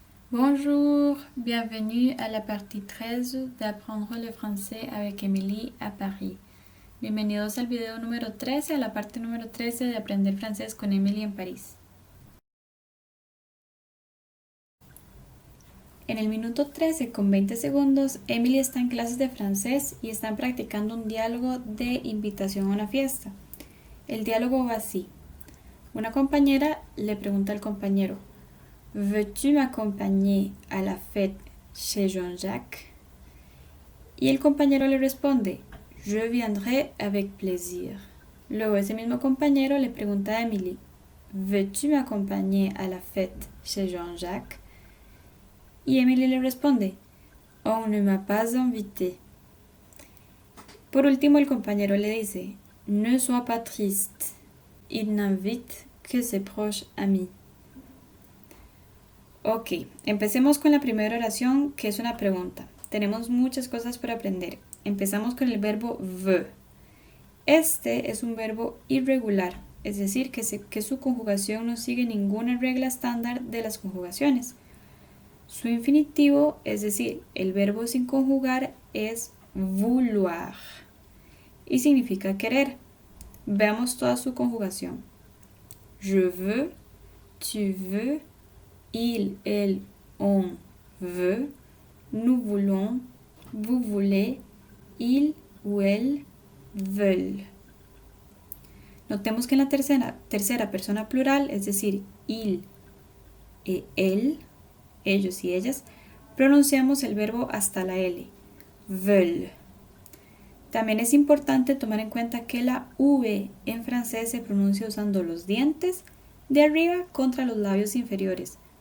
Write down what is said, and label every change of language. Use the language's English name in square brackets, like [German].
[French] Bonjour, bienvenue à la partie 13 d'apprendre le français avec Emily à Paris. [Spanish] Bienvenidos al video número 13, a la parte número 13 de aprender francés con Emily en París. En el minuto 13 con 20 segundos, Emily está en clases de francés y están practicando un diálogo de invitación a una fiesta. El diálogo va así. Una compañera le pregunta al compañero: [French] ¿Veux-tu m'accompagner à la fête chez Jean-Jacques? [Spanish] Y el compañero le responde: [French] Je viendrai avec plaisir. [Spanish] Luego ese mismo compañero le pregunta a Emily: [French] ¿Veux-tu m'accompagner à la fête chez Jean-Jacques? [Spanish] Y Emily le responde: [French] On ne m'a pas invité. [Spanish] Por último el compañero le dice: [French] Ne sois pas triste. Il n'invite que ses proches amis. [Spanish] Ok, empecemos con la primera oración, que es una pregunta. Tenemos muchas cosas por aprender. Empezamos con el verbo veut. Este es un verbo irregular, es decir, que su conjugación no sigue ninguna regla estándar de las conjugaciones. Su infinitivo, es decir, el verbo sin conjugar, es vouloir y significa querer. Veamos toda su conjugación. [French] Je veux, tu veux, il, elle, on veut, nous voulons, vous voulez, il ou elle veulent. [Spanish] Notemos que en la tercera persona plural, es decir, il e él, ellos y ellas, pronunciamos el verbo hasta la L, veulent. También es importante tomar en cuenta que la V en francés se pronuncia usando los dientes de arriba contra los labios inferiores.